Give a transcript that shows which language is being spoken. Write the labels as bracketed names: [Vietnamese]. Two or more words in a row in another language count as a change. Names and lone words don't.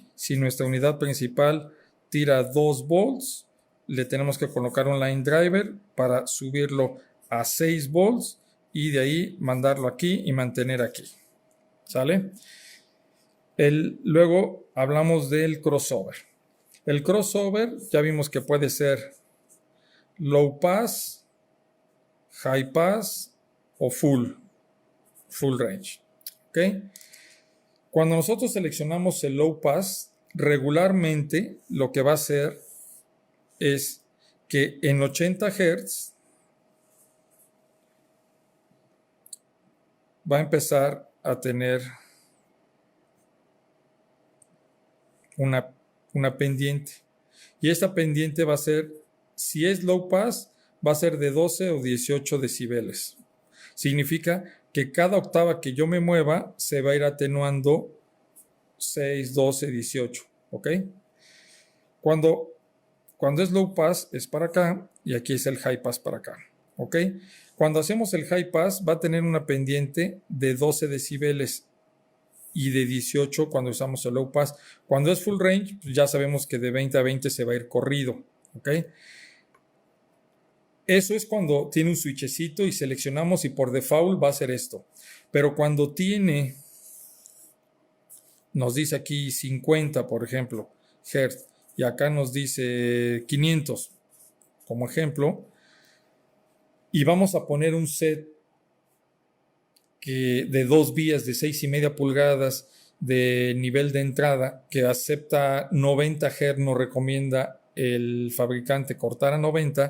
[Spanish] Si nuestra unidad principal tira 2 volts, le tenemos que colocar un [English] line driver [Spanish] para subirlo a 6 volts y de ahí mandarlo aquí y mantener aquí. ¿Sale? Luego hablamos del crossover. El crossover ya vimos que puede ser [English] low pass, high pass [Spanish] o [English] full range. [Spanish] ¿Ok? Cuando nosotros seleccionamos el [English] low pass, [Spanish] regularmente lo que va a hacer es que en 80 Hz va a empezar a tener una pendiente. Y esta pendiente va a ser, si es [English] low pass, [Spanish] va a ser de 12 o 18 decibeles. Significa que cada octava que yo me mueva se va a ir atenuando 6, 12, 18. ¿Ok? Cuando es [English] low pass [Spanish] es para acá y aquí es el [English] high pass [Spanish] para acá. ¿Ok? Cuando hacemos el [English] high pass [Spanish] va a tener una pendiente de 12 decibeles y de 18 cuando usamos el [English] low pass. [Spanish] Cuando es [English] full range, [Spanish] pues ya sabemos que de 20 a 20 se va a ir corrido. ¿Ok? Eso es cuando tiene un switchecito y seleccionamos y por default va a ser esto. Pero cuando tiene, nos dice aquí 50, por ejemplo, Hz, y acá nos dice 500, como ejemplo, y vamos a poner un set de 2 vías de 6,5 pulgadas de nivel de entrada que acepta 90 Hz, nos recomienda el fabricante cortar a 90.